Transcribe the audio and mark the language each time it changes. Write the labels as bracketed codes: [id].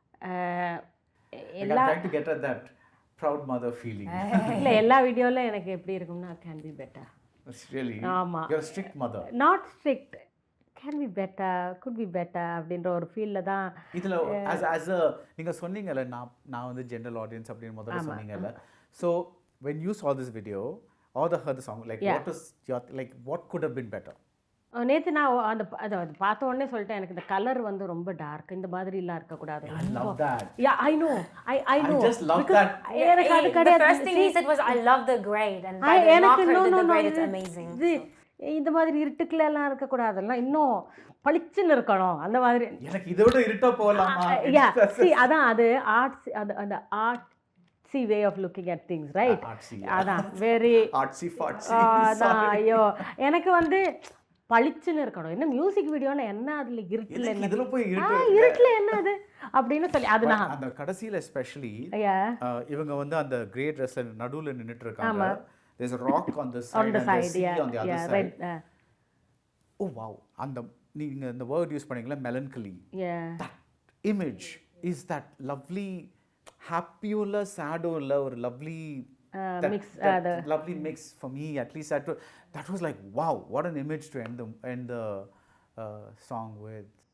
[en] I'm trying to get at that proud mother feeling. [ta] இல்லை எல்லா வீடியோவில் எனக்கு எப்படி இருக்கும்னா [en] Can be better. Really? [ta] ஆமாம். [en] You're a strict mother. Not strict. Can be better, could be better [ta] அப்படின்ற ஒரு ஃபீல்ல தான் இதில் [en] as a [ta] நீங்கள் சொன்னீங்கல்ல நான் வந்து ஜென்ரல் ஆடியன்ஸ் அப்படின்னு முதல்ல சொன்னீங்கல்ல. [en] So when you saw this video or heard the song, like what was your what could have been better? [ta] நேற்று நான் அதை பார்த்த உடனே சொல்லிட்டேன் எனக்கு இந்த கலர் வந்து ரொம்ப டார்க் இந்த மாதிரிலாம் இருக்கக்கூடாது. [en] I love that. Yeah, I know. I just love that. [ta] எனக்கு அது கிடையாது. [en] The first thing he said was I love the grade and by the knock the grade it's amazing. [ta] இந்த மாதிரி இருட்டுக்குலாம் இருக்கக்கூடாதுலாம் இன்னும் பளிச்சுன்னு இருக்கணும் அந்த மாதிரி. எனக்கு இதோட இருட்டா போகலாமா? அதான் அது ஆர்ட்ஸ் அந்த [en] artsy way of looking at things, right? [ta] அதான் [en] very artsy fartsy. [ta] அதான் ஐயோ எனக்கு வந்து பளிச்சுன்னு இருக்கணும். என்ன மியூசிக் வீடியோன்னு என்ன அதில் இருட்டில் என்ன இதில் போய் இருட்டில் என்ன அது அப்படின்னு சொல்லி அது நான் அந்த கடைசியில் எஸ்பெஷலி இவங்க வந்து அந்த கிரே ட்ரெஸ்ஸில் நடுவில் நின்றுட்டு இருக்காங்க. [en] There's a rock on the side and the sea on the other side. Right. Oh wow. [ta] அந்த நீங்க இந்த வேர்ட் யூஸ் பண்ணீங்களா melancholy. [en] Yeah. That image is that lovely happy-ulla sad-ulla or lovely mix, lovely mix for me at least. That was like, wow, what an image to end the song with.